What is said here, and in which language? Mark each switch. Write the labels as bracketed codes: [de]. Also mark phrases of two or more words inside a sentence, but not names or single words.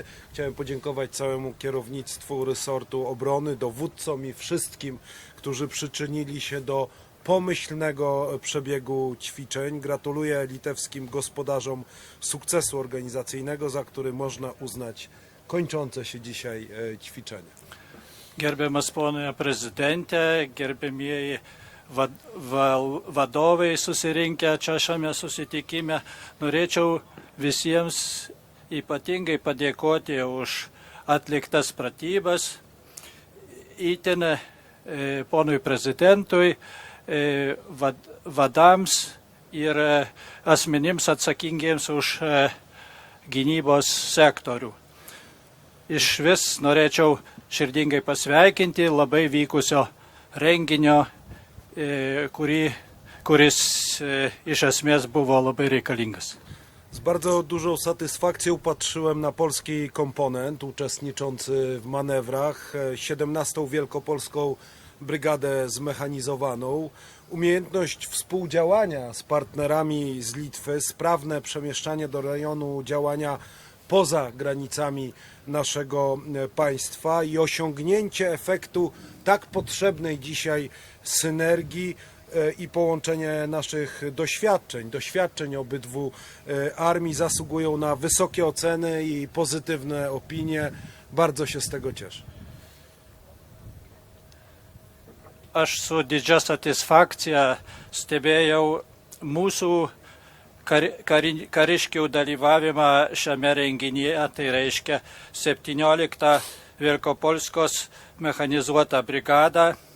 [pl] Chciałem podziękować całemu kierownictwu resortu obrony, dowódcom i wszystkim, którzy przyczynili się do pomyślnego przebiegu ćwiczeń. Gratuluję litewskim gospodarzom sukcesu organizacyjnego, za który można uznać kończące się dzisiaj ćwiczenia. [lt] Gerbiamas pone prezidente, gerbėmieji vadovai susirinkę čia šiame susitikime, norėčiau visiems ypatingai padėkoti už atliktas pratybas, itin ponui prezidentui, vadams ir asmenims atsakingiems už gynybos sektorių. Iš vis norėčiau širdingai pasveikinti labai vykusio renginio, kuris iš esmės buvo labai reikalingas. [pl] Z bardzo dużą satysfakcją patrzyłem na polski komponent uczestniczący w manewrach, 17. Wielkopolską Brygadę Zmechanizowaną. Umiejętność współdziałania z partnerami z Litwy, sprawne przemieszczanie do rejonu działania poza granicami naszego państwa i osiągnięcie efektu tak potrzebnej dzisiaj synergii i połączenie naszych doświadczeń obydwu armii zasługują na wysokie oceny i pozytywne opinie. Bardzo się z tego cieszę. [lt] Aš su didžia satisfakcija stebėjau mūsų kariškių dalyvavimą šiame renginyje, tai reiškia 17 Wielkopolskos mechanizuotą brigadą.